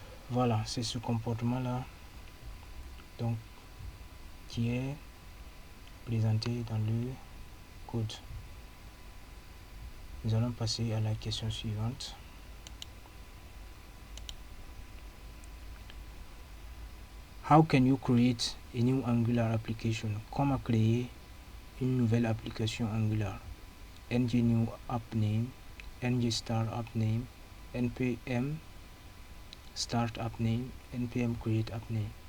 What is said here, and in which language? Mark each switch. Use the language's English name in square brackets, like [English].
[French] Voilà, c'est ce comportement là donc qui est présenté dans le code. Nous allons passer à la question suivante. [English] How can you create a new Angular application? [French] Comment créer une nouvelle application Angular? [English] Ng new app name, ng start app name, npm start app name, npm create app name.